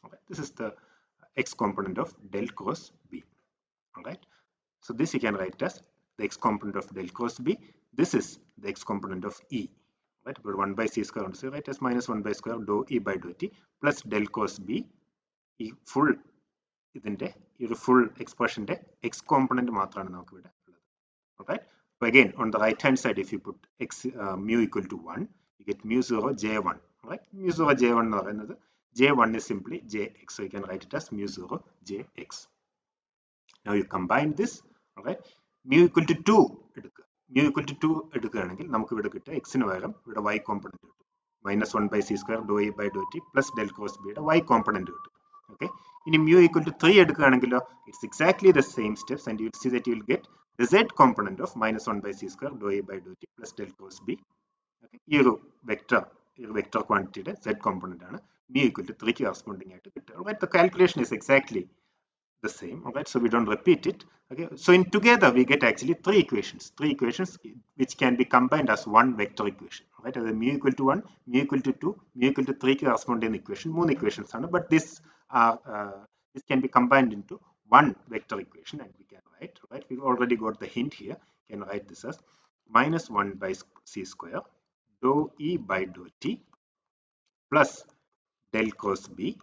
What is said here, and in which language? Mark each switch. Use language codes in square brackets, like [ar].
[en] This is the x component of del cross b. Alright, so this you can write as the x component of del cross b. This is the x component of e. Right, but 1 by c square, so write as minus 1 by square dou e by dou t plus del cross b. [ml] ഈ full ഇതിന്റെ ഈ ഒരു full എക്സ്പ്രഷന്റെ X component മാത്രമാണ് നമുക്ക് ഇവിടെ ഉള്ളത്. [en] Alright, so again on the right hand side if you put x mu equal to 1, you get mu 0 j1. Right, mu 0 j1 [ml] എന്ന് പറയുന്നത് [en] j1 is simply jx, so you can write it as mu 0 jx. Now you combine this. Alright, mu equal to 2 [ml] എടുക്കുക. mu equal to 2 എടുക്കുകയാണെങ്കിൽ നമുക്ക് ഇവിടെ കിട്ടുക x ന് പകരം ഇവിടെ y കോമ്പണന്റ് കിട്ടും. [en] minus 1 by c square dou e by dou t plus del cross b [ml] യുടെ y കോമ്പണന്റ് കിട്ടും. [en] Okay, [ml] ഇനി [en] mu equal to 3 [ml] എടുക്കുകയാണെങ്കിലോ [en] it's exactly the same steps and you will see that you will get the z component of minus 1 by c square dou e by dou t plus del cross b. [ml] Okay, ഈ ഒരു vector ക്വാണ്ടിറ്റിയുടെ z component ആണ് mu equal to 3 ക്ക് corresponding ആയിട്ട് കിട്ടുക. [en] Alright, the calculation is exactly the same. Alright, so we don't repeat it. Okay, so in together we get actually three equations which can be combined as one vector equation. Alright, as mu equal to 1, mu equal to 2, mu equal to 3 ക്ക് corresponding equation, [ml] മൂന്ന് equations ആണ്, [en] but this can be combined into one vector equation and we can write, right, we already got the hint here, can write this as minus 1 by c square dou e by dou t plus del cross b.